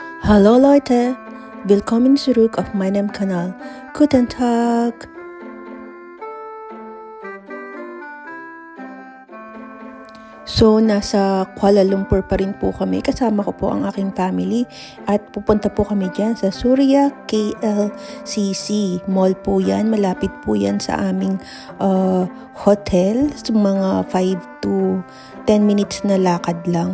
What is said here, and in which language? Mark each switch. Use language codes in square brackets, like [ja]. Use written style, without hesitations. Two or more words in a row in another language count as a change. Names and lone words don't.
[de] Hallo Leute, willkommen zurück auf meinem Kanal. Guten Tag! [tl] So, nasa Kuala Lumpur pa rin po kami. Kasama ko po ang aking family at pupunta po kami dyan sa Suria KLCC. Mall po yan. Malapit po yan sa aming hotel. So, mga [en] 5 to 10 minutes [tl] na lakad lang.